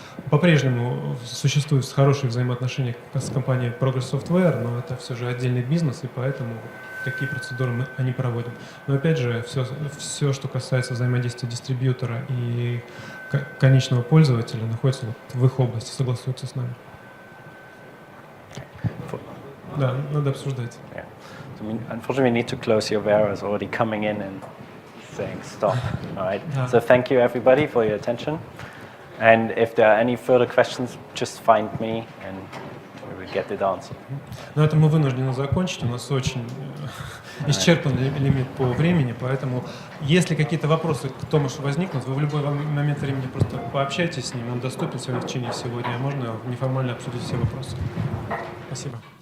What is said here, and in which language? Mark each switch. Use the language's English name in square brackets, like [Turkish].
[Russian] По-прежнему существуют хорошие взаимоотношения с компанией Progress Software, но это все же отдельный бизнес, и поэтому такие процедуры мы не проводим. Но опять же, все, что касается взаимодействия дистрибьютора и конечного пользователя, находится в их области, согласуются с нами. Да, надо обсуждать. [English] Yeah. So unfortunately, we need to close. Your Aurea is already coming in and saying stop. All right. So thank you everybody for your attention. And if there are any further questions, just find me and we will get it answered. [Russian] На этом мы вынуждены закончить. У нас очень исчерпанный лимит по времени, поэтому если какие-то вопросы к Томасу возникнут, вы в любой момент времени просто пообщайтесь с ним, он доступен сегодня в течение всего дня, можно неформально обсудить все вопросы. Спасибо.